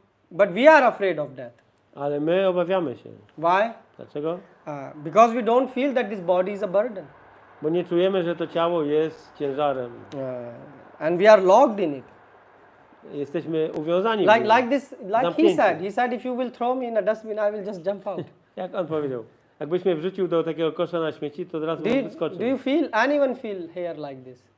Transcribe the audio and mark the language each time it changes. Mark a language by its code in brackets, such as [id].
[en] But we are afraid of death. [pl] Ale my obawiamy się. [en] Why? [pl] Dlaczego? [en] Because we don't feel that this body is a burden, [pl] Bo nie czujemy, że to ciało jest ciężarem. [en] and we are locked in it. [pl] Jesteśmy uwiązani w nim. [en] Like he [pl] Zamknięci. [en] said. He said, if you will throw me in a dustbin, I will just jump out. [pl] Jak on powiedział? Jakbyś mnie wrzucił do takiego kosza na śmieci, to od razu bym wyskoczył. [en] Do you feel anyone feel here like this?